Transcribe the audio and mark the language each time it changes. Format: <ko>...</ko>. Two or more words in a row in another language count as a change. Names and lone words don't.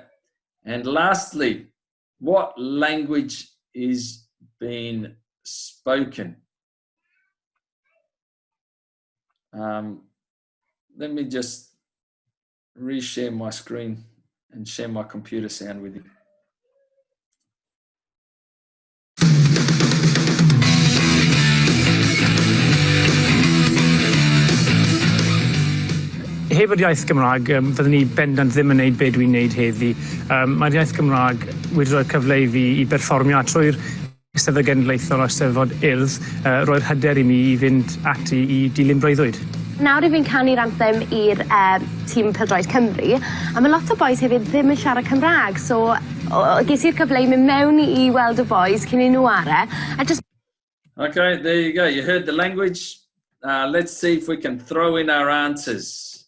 <en>And lastly, what language is being spoken? Let me just reshare my screen and share my computer sound with you.</en> <cy>Heb yr iaith Gymraeg, fyddwn ni bendant ddim yn gwneud be dwi'n gwneud heddi. Mae'r iaith Gymraeg wedi rhoi cyfle i fi i berfformio trwy'r Eisteddfod Genedlaethol o Eisteddfod Urdd, roi'r hyder i mi i fynd ati i dilyn breuddwyd. Nawr I fi'n canu'r anthem i'r tîm Pêl-droed Cymru, a mae lot o bois hefyd ddim yn siarad Cymraeg, so ges i'r cyfle I mynd mewn I weld y bois cyn I nhw are.</cy> <en>Okay, there you go. You heard the language. Let's see if we can throw in our answers.</en>